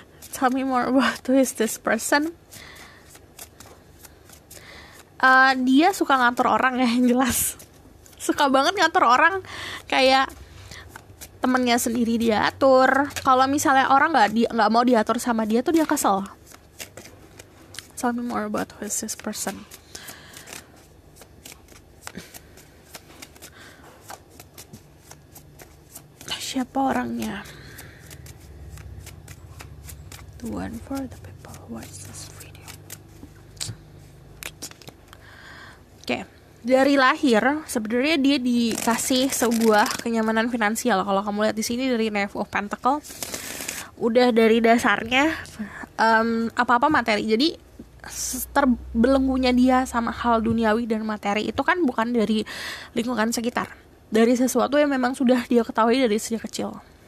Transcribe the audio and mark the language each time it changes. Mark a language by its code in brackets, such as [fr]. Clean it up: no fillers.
[en] Tell me more about who is this person. [id] Dia suka ngatur orang ya, yang jelas. Suka banget ngatur orang, kayak temennya sendiri dia atur. Kalau misalnya orang nggak mau diatur sama dia tuh dia kesel. [en] Tell me more about who is this person. [id] Siapa orangnya? [en] The one for the people who watch this video. [id] Oke, dari lahir sebenarnya dia dikasih sebuah kenyamanan finansial. Kalau kamu lihat di sini dari Knave of Pentacle, udah dari dasarnya apa-apa materi. Jadi terbelenggunya dia sama hal duniawi dan materi itu kan bukan dari lingkungan sekitar, dari sesuatu yang memang sudah dia ketahui dari sejak kecil.